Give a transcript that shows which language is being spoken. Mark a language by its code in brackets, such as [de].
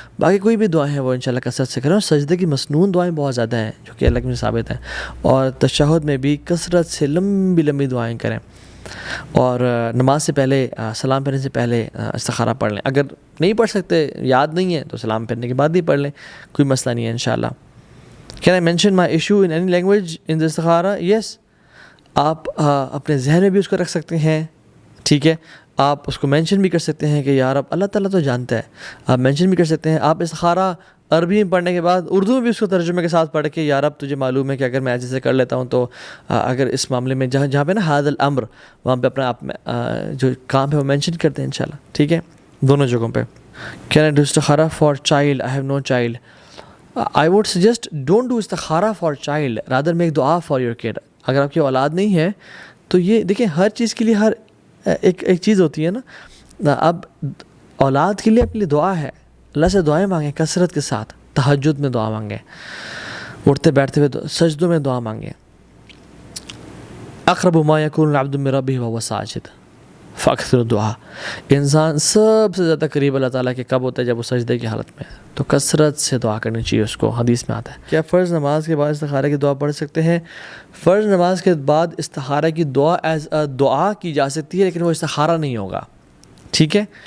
[ur] باقی کوئی بھی دعائیں ہیں وہ انشاءاللہ کثرت سے کریں. اور سجدے کی مسنون دعائیں بہت زیادہ ہیں جو کہ اللہ کے ثابت ہیں. اور تشہد میں بھی کثرت سے لمبی دعائیں کریں. اور نماز سے پہلے سلام پھیرنے سے پہلے استخارہ پڑھ لیں. اگر نہیں پڑھ سکتے، یاد نہیں ہے، تو سلام پھیرنے کے بعد ہی پڑھ لیں، کوئی مسئلہ نہیں ہے انشاءاللہ. [en] Can I mention my issue in any language in the استخارہ؟ Yes. [ur] آپ اپنے ذہن میں بھی اس کو رکھ سکتے ہیں، ٹھیک ہے. آپ اس کو مینشن بھی کر سکتے ہیں کہ یار اب اللہ تعالیٰ تو جانتا ہے. آپ مینشن بھی کر سکتے ہیں. آپ استخارہ عربی میں پڑھنے کے بعد اردو میں بھی اس کو ترجمے کے ساتھ پڑھ کے یار اب تجھے معلوم ہے کہ اگر میں ایسے سے کر لیتا ہوں تو اگر اس معاملے میں جہاں پہ نا حاضر الامر وہاں پہ اپنا آپ جو کام ہے وہ مینشن کرتے ہیں انشاءاللہ، ٹھیک ہے، دونوں جگہوں پہ. [en] Can I do استخارہ for child? I have no child. I would suggest don't do استخارہ for child, rather make دعا for your kid. [ur] اگر آپ کی اولاد نہیں ہے تو یہ دیکھیں ہر چیز کے لیے ہر ایک چیز ہوتی ہے نا. اب اولاد کے لیے اپنے لیے دعا ہے، اللہ سے دعائیں مانگیں کثرت کے ساتھ. تہجد میں دعا مانگیں، اٹھتے بیٹھتے ہوئے سجدوں میں دعا مانگیں. [ar] اقرب ما یکون العبد من ربہ وہو ساجد فاکثروا الدعاء. [ur] انسان سب سے زیادہ قریب اللہ تعالیٰ کے کب ہوتا ہے؟ جب وہ سجدے کی حالت میں ہے. تو کثرت سے دعا کرنی چاہیے اس کو، حدیث میں آتا ہے. کیا فرض نماز کے بعد استخارہ کی دعا پڑھ سکتے ہیں؟ فرض نماز کے بعد استخارہ کی دعا ایز دعا کی جا سکتی ہے لیکن وہ استخارہ نہیں ہوگا، ٹھیک ہے.